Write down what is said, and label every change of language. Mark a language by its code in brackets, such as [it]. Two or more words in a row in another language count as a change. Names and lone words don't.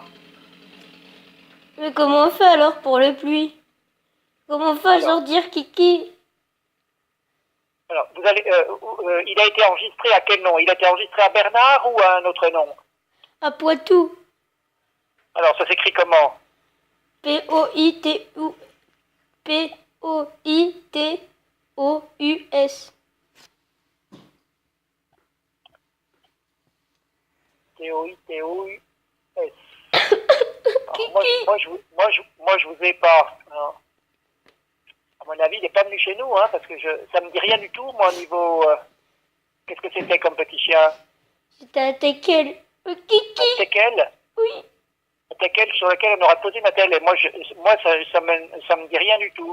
[fr] Mais comment on fait alors pour les pluies? Comment on fait à sortir Kiki? Alors, il a été enregistré à quel nom? Il a été enregistré à Bernard ou à un autre nom? À Poitou. Alors, ça s'écrit comment? P-O-I-T-O... P-O-I-T-O-U-S. T-O-I-T-O-U-S. Moi, je vous ai pas. Non. À mon avis, il n'est pas venu chez nous, hein, parce que ça me dit rien du tout, moi, au niveau... qu'est-ce que c'était comme petit chien? C'était un teckel. Kiki. Un teckel? Oui. Un teckel sur lequel on aurait posé ma telle. Et moi, ça me dit rien du tout.